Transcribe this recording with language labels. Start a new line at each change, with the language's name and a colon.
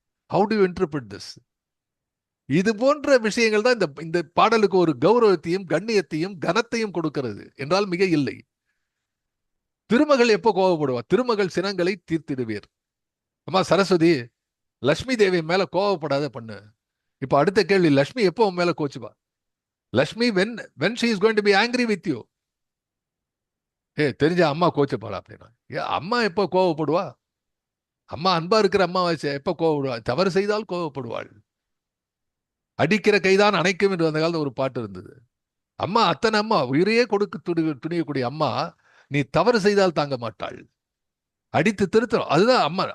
English: How to interpret this?
Tamil: இது போன்ற விஷயங்கள் தான் இந்த இந்த பாடலுக்கு ஒரு கௌரவத்தையும் கண்ணியத்தையும் கனத்தையும் கொடுக்கிறது என்றால் மிக இல்லை. திருமகள் எப்போ கோவப்படுவா? திருமகள் சினங்களை தீர்த்திடுவீர். அம்மா சரஸ்வதி, லட்சுமி தேவி மேல கோவப்படாத பண்ணு. இப்ப அடுத்த கேள்வி, லட்சுமி எப்போ உன் மேல கோச்சுவா?
English: Lakshmi when she is going to be angry with you?
Tamil: தெரிஞ்ச அம்மா கோச்சப்பாளா அப்படின்னா, அம்மா எப்போ கோவப்படுவா? அம்மா அன்பா இருக்கிற அம்மா எப்ப கோவப்படுவா? தவறு செய்தால் கோவப்படுவாள். அடிக்கிற கைதான் அணைக்கும் என்று அந்த காலத்துல ஒரு பாட்டு இருந்தது. அம்மா அத்தனை அம்மா உயிரையே கொடுக்க துணியக்கூடிய அம்மா, நீ தவறு செய்தால் தாங்க மாட்டாள், அடித்து திருத்தம். அதுதான் அம்மா.